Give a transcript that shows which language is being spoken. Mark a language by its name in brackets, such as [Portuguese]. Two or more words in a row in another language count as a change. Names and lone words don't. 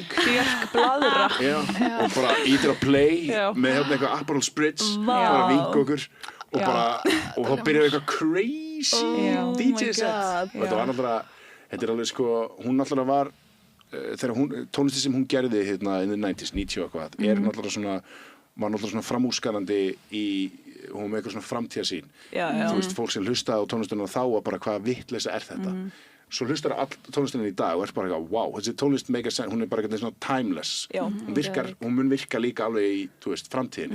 [Icelandic] Björk Blaðra. Og bara ítir að play með eitthvað Aperol Spritz, bara vinka okkur og þá byrjaði eitthvað [English] crazy DJ set. [Icelandic] Og þetta var náttúrulega, þetta er alveg sko, hún náttúrulega var, þegar tónlisti sem hún gerði hérna [English] in the 90s, [Icelandic] 90 og eitthvað, var náttúrulega svona framúrskarandi hún með eitthvað svona framtíðarsýn. Þú veist, fólk sem hlustaði á tónlistina þá og bara hvaða vitleysa er þetta. Svo hlustar all tónlistina í dag og er bara eitthvað, wow, þessi tónlist hún er bara eitthvað svona timeless. Hún mun virka líka alveg í, þú veist, framtíðinni.